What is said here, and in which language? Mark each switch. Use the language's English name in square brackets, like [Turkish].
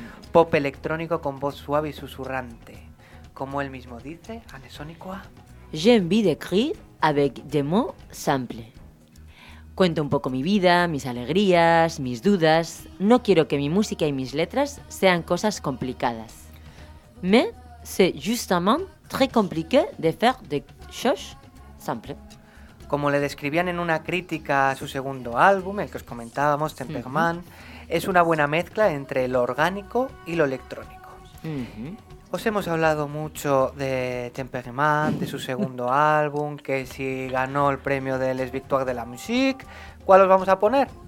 [Spanish] Pop electrónico con voz suave y susurrante. Como él mismo dice, Anne Sonicoa. [French] J'ai envie d'écrire avec des mots simples. [Spanish] Cuento un poco mi vida, mis alegrías, mis dudas. No quiero que mi música y mis letras sean cosas complicadas. [French] Mais c'est justement très compliqué de faire des choses simples. [Spanish] Como le describían en una crítica a su segundo álbum, el que os comentábamos, Tempéramento, es una buena mezcla entre lo orgánico y lo electrónico. Os hemos hablado mucho de Tempéramento, de su segundo álbum, que si ganó el premio de Les Victoires de la Musique, ¿cuál os vamos a poner?